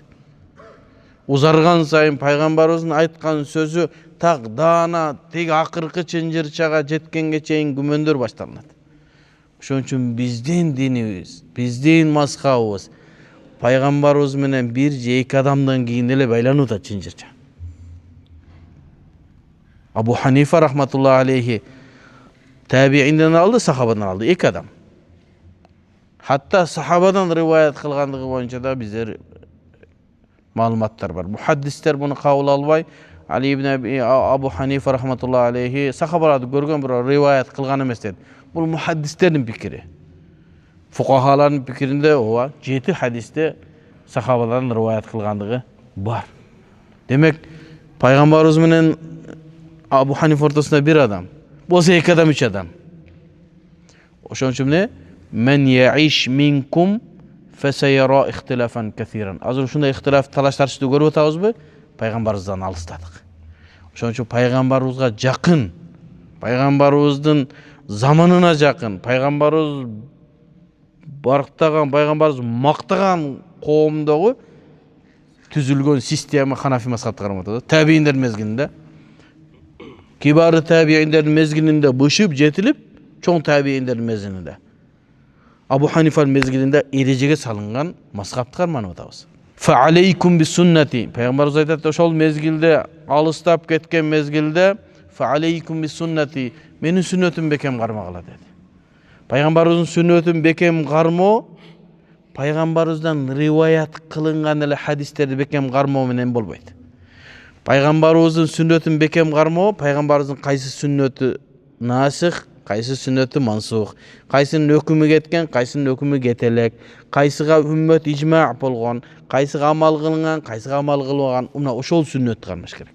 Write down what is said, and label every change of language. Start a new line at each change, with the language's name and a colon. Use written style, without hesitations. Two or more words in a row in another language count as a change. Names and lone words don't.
Kyrgyz: Узарган сайын пайгамбарыбыздын айткан сөзү так даана тек акыркы чынжырчага жеткенге чейин күмөндөр башталат. Ошон үчүн биздин динибиз, биздин мазхабыбыз пайгамбарыбыз менен бир же эки адамдан кийин эле байланууда чынжырча. Абу Ханифа
Arabic: رحمة الله عليه
Kyrgyz: табиинден алды, сахабадан алды, эки адам. Хатта сахабадан риваят кылгандыгы боюнча да биздер маалыматтар бар. Мухаддистер буну кабыл албай, Али ибн Абу Ханифа
Arabic: رحمة الله عليه
Kyrgyz: сахабаларды көргөн бирок риваят кылган эмес деди. Бул мухаддистердин пикири. Фукахалардын пикиринде ооба 7 хадисте сахабалардын риваят кылгандыгы бар. Демек, пайгамбарыбыз менен Абу Ханифа ортосунда бир адам, болсо эки адам, үч адам. Ошон үчүн эмне?
Arabic: من يعش منكم فسيرى اختلافا كثيرا.
Kyrgyz: Азыр ушундай ихтилаф талаш тартышты көрүп атабызбы? Пайгамбарыбыздан алыстадык. Ошон үчүн пайгамбарыбызга жакын, пайгамбарыбыздын заманына жакын, пайгамбарыбыз барктаган, пайгамбарыбыз мактаган коомдогу түзүлгөн система Ханафи мазхабы карап атат. Табииндер мезгилинде, кибары табииндердин мезгилинде бышып жетилип, чоң табииндердин мезгилинде, Абу Ханифанын мезгилинде эрежеге салынган мазхабты карманып атабыз.
Arabic: فعليكم بسنتي.
Kyrgyz: Пайгамбарыбыз айтат, ошол мезгилде, алыстап кеткен мезгилде,
Arabic: فعليكم بسنتي,
Kyrgyz: менин сүннөтүм бекем кармагыла деди. Пайгамбарыбыздын сүннөтүн бекем кармоо, пайгамбарыбыздан риваят кылынган эле хадистерди бекем кармоо менен болбойт. Пайгамбарыбыздын сүннөтүн бекем кармоо, пайгамбарыбыздын кайсы сүннөтү насих, кайсы сүннөтү мансух, кайсынын өкүмү кеткен, кайсынын өкүмү кетелек, кайсыга үммөт ижма болгон, кайсыга амал кылынган, кайсыга амал кылбаган, мына ошол сүннөттү кармаш керек.